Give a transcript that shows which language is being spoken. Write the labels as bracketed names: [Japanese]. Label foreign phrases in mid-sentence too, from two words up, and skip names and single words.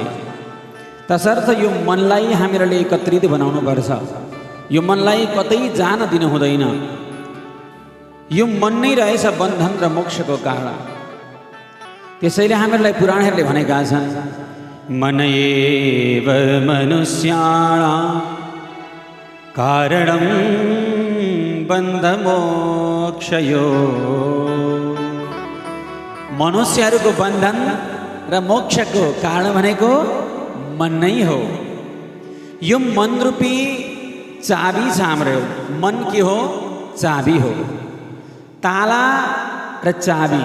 [Nepali] तसर्थ यो मनलाई हामीहरूले एकत्रित बनाउनुपर्छ। यो मनलाई कतै जान दिनु हुँदैन। यो मन नै रहेछ बन्धन र मोक्षको कारण। त्यसैले हामीहरूलाई पुराणहरूले भनेका छन्, [Sanskrit] मन एव मनुष्याणां कारणं बन्धमोक्षयो। [Nepali] मनुष्यहरूको बन्धन र मोक्षको कारण भनेको मन नै हो। यो मन रूपी चाबी छ हाम्रो। मन के हो? चाबी हो। ताला र चाबी।